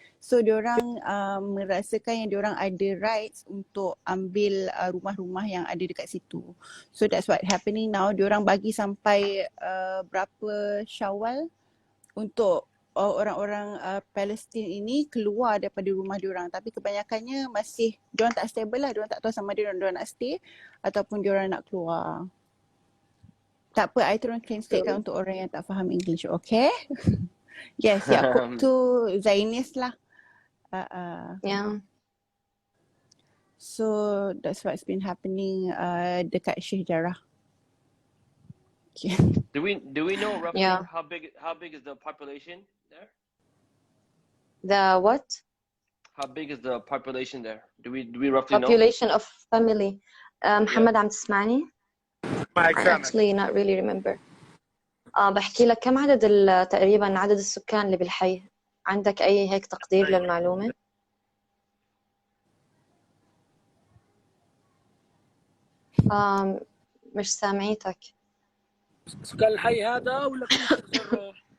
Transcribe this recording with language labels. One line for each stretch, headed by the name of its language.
Malay: So diorang merasakan yang diorang ada rights untuk ambil rumah-rumah yang ada dekat situ.
English: So that's what happening now.
Malay: Diorang bagi sampai berapa Syawal untuk orang-orang Palestin ini keluar daripada rumah diorang. Tapi kebanyakannya masih, diorang tak stable lah. Diorang tak tahu sama diorang nak stay ataupun diorang nak keluar. Tak apa, I tolong translatekan untuk orang yang tak faham English, okay? Yes, Yaakob tu Zionis lah.
English: Yeah. So that's what's been happening dekat Sheikh Jarrah. Do we know roughly how big is the population there? The what? How big is the population there? Do we roughly know? Population of family.
Arabic: محمد عم تسمعني؟ معك
English: I
Arabic: سامع.
English: actually not really remember.
Arabic: بحكي لك كم عدد تقريبا عدد السكان اللي بالحي؟ عندك أي هيك تقدير للمعلومة؟ مش سامعيتك. سكان الحي هذا ولا كل الشيخ جراح؟